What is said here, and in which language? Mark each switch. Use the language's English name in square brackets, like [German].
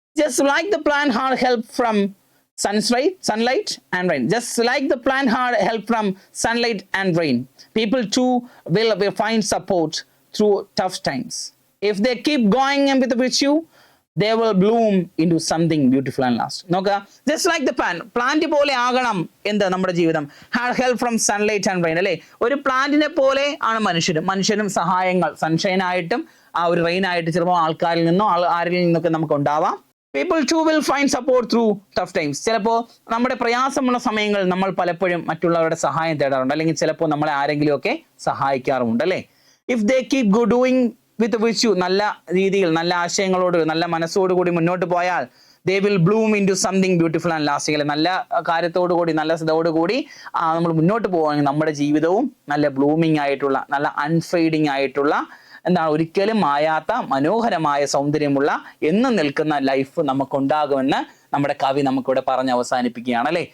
[English] Just like the plant had help from sunlight and rain, just like the plant had help from sunlight and rain, people too will find support through tough times. If they keep going with the virtue, they will bloom into something beautiful and last. [Malayalam] നോക്കുക, [English] just like the [Malayalam] plant പോലെ ആകണം എന്ത് നമ്മുടെ ജീവിതം. [English] had help from sunlight and rain [Malayalam] അല്ലെ, ഒരു പ്ലാന്റിനെ പോലെ ആണ് മനുഷ്യനും സഹായങ്ങൾ സൺഷൈൻ ആയിട്ടും ആ ഒരു റെയിൻ ആയിട്ട് ചിലപ്പോൾ ആൾക്കാരിൽ നിന്നോ ആരിൽ നിന്നൊക്കെ നമുക്ക് ഉണ്ടാവാം. [English] people too will find support through tough times. [Malayalam] ചിലപ്പോൾ നമ്മുടെ പ്രയാസമുള്ള സമയങ്ങളിൽ നമ്മൾ പലപ്പോഴും മറ്റുള്ളവരുടെ സഹായം തേടാറുണ്ട്, അല്ലെങ്കിൽ ചിലപ്പോൾ നമ്മളെ ആരെങ്കിലുമൊക്കെ സഹായിക്കാറുമുണ്ട് അല്ലേ. [English] if they keep doing with virtue, [Malayalam] നല്ല രീതിയിൽ, നല്ല ആശയങ്ങളോട്, നല്ല മനസ്സോടുകൂടി മുന്നോട്ട് പോയാൽ [English] they will bloom into something beautiful and lasting. [Malayalam] നല്ല കാര്യത്തോടുകൂടി, നല്ല സ്ഥിതയോടുകൂടി നമ്മൾ മുന്നോട്ട് പോകുകയാണെങ്കിൽ നമ്മുടെ ജീവിതവും നല്ല ബ്ലൂമിങ് ആയിട്ടുള്ള, നല്ല അൺഫെയ്ഡിങ് ആയിട്ടുള്ള, എന്താണ്, ഒരിക്കലും മായാത്ത മനോഹരമായ സൗന്ദര്യമുള്ള എന്നും നിൽക്കുന്ന ലൈഫ് നമുക്കുണ്ടാകുമെന്ന് നമ്മുടെ കവി നമുക്കിവിടെ പറഞ്ഞ് അവസാനിപ്പിക്കുകയാണ് അല്ലെ.